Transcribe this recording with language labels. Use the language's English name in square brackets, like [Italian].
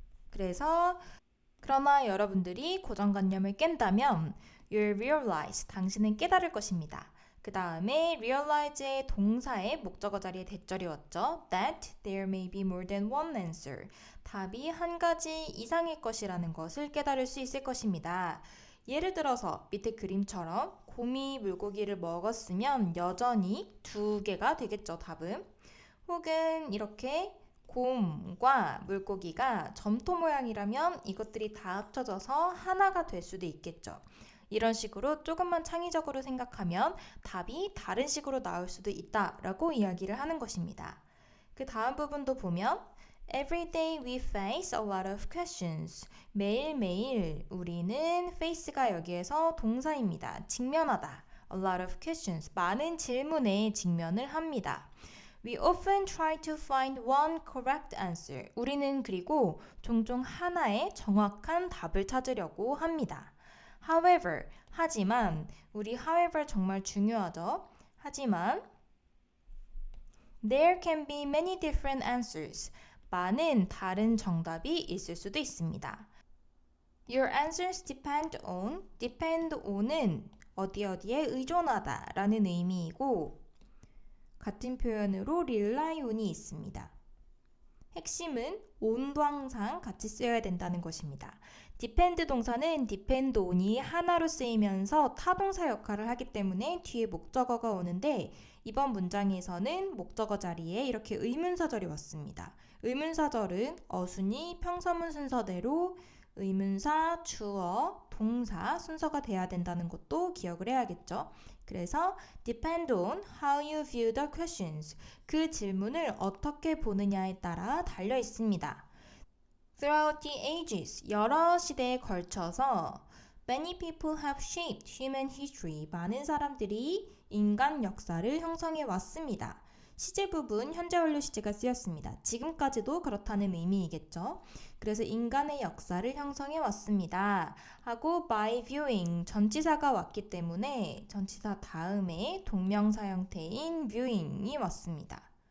[Korean] 그래서 그러나 여러분들이 고정관념을 깬다면 [English] you'll realize, [Korean] 당신은 깨달을 것입니다. 그 다음에 realize의 동사의 목적어 자리에 대절이 왔죠. [English] That there may be more than one answer. [Korean] 답이 한 가지 이상일 것이라는 것을 깨달을 수 있을 것입니다. 예를 들어서 밑에 그림처럼 곰이 물고기를 먹었으면 여전히 2개가 되겠죠, 답은. 혹은 이렇게 곰과 물고기가 점토 모양이라면 이것들이 다 합쳐져서 하나가 될 수도 있겠죠. 이런 식으로 조금만 창의적으로 생각하면 답이 다른 식으로 나올 수도 있다라고 이야기를 하는 것입니다. 그 다음 부분도 보면 [English] Every day we face a lot of questions. [Korean] 매일매일 우리는 face가 여기에서 동사입니다. 직면하다. [English] A lot of questions. [Korean] 많은 질문에 직면을 합니다. [English] We often try to find one correct answer. [Korean] 우리는 그리고 종종 하나의 정확한 답을 찾으려고 합니다. However, 하지만 우리 however 정말 중요하죠. 하지만 [English] there can be many different answers. [Korean] 많은 다른 정답이 있을 수도 있습니다. [English] Your answers depend on [Korean] 은 어디에 의존하다 라는 의미이고 같은 표현으로 rely on이 있습니다. 핵심은 on도 항상 같이 쓰여야 된다는 것입니다. depend 동사는 depend on이 하나로 쓰이면서 타동사 역할을 하기 때문에 뒤에 목적어가 오는데 이번 문장에서는 목적어 자리에 이렇게 의문사절이 왔습니다. 의문사절은 어순이 평서문 순서대로 의문사, 주어, 동사 순서가 돼야 된다는 것도 기억을 해야겠죠. 그래서 [English] depend on how you view the questions. [Korean] 그 질문을 어떻게 보느냐에 따라 달려 있습니다. [English] Throughout the ages, [Korean] 여러 시대에 걸쳐서 [English] many people have shaped human history. [Korean] 많은 사람들이 인간 역사를 형성해 왔습니다. 시제 부분 현재 완료 시제가 쓰였습니다. 지금까지도 그렇다는 의미이겠죠. 그래서 인간의 역사를 형성해 왔습니다. 하고 by viewing 전치사가 왔기 때문에 전치사 다음에 동명사 형태인 viewing이 왔습니다.